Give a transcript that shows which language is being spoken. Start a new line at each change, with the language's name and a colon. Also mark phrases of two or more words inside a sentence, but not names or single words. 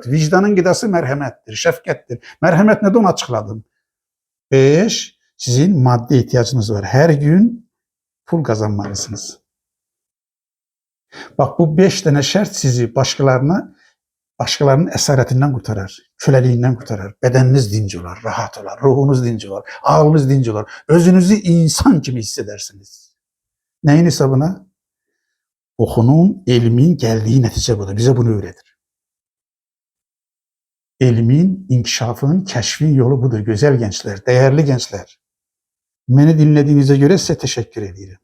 Turkish: Vicdanın gıdası merhamettir, şefkattir. Merhamet nedir onu açıkladım. 5. Sizin maddi ihtiyacınız var. Her gün pul kazanmalısınız. Bak bu 5 tane şart sizi başkalarının esaretinden kurtarır. Köleliğinden kurtarır. Bedeniniz dinç olar, rahat olar, ruhunuz dinç olar, ağlınız dinç olar. Özünüzü insan gibi hissedersiniz. Neyin hesabına? Okunun, elmin geldiği netice budur. Bize bunu öğretir. Elmin, inkişafın, keşfin yolu budur. Güzel gençler, değerli gençler. Beni dinlediğinize göre size teşekkür ederim.